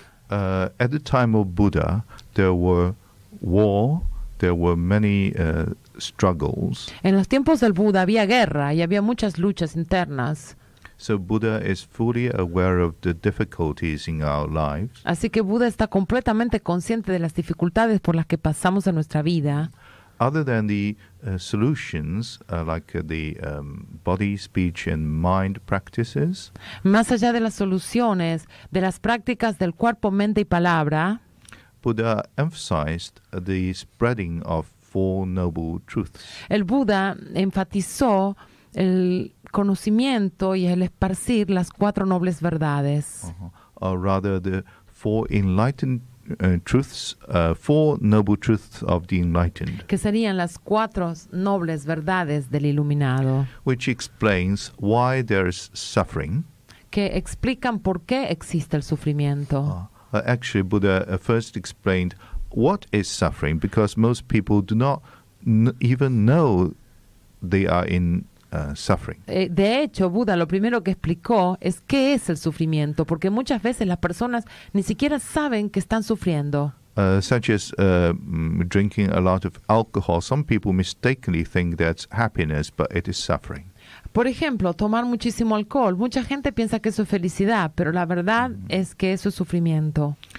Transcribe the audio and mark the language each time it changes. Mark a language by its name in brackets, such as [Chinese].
[English] At the time of Buddha, there were war, there were many struggles. [Spanish] En los tiempos del Buda había guerra y había muchas luchas internas. [English] So Buddha is fully aware of the difficulties in our lives. [Spanish] Así que Buda está completamente consciente de las dificultades por las que pasamos en nuestra vida. [English] Other than the solutions, like the body, speech, and mind practices, [Spanish] Más allá de las soluciones, de las prácticas del cuerpo, mente y palabra, [English] Buddha emphasized the spreading of Four Noble Truths. [Spanish] el Buda enfatizó el conocimiento y el esparcir las 4 nobles verdades. [English] Or rather, the Four Enlightened Truths, Four Noble Truths of the Enlightened, [Spanish] Que serían las 4 nobles verdades del iluminado, [English] which explains why there is suffering. [Spanish] que explican por qué existe el sufrimiento. [English] Actually, Buddha first explained what is suffering, because most people do not even know they are in suffering. [Spanish] De hecho, Buda lo primero que explicó es qué es el sufrimiento, porque muchas veces las personas ni siquiera saben que están sufriendo. [English] Such as drinking a lot of alcohol. Some people mistakenly think that's happiness, but it is suffering. [Spanish] Por ejemplo, tomar muchísimo alcohol. Mucha gente piensa que eso es felicidad, pero la verdad es que eso es sufrimiento.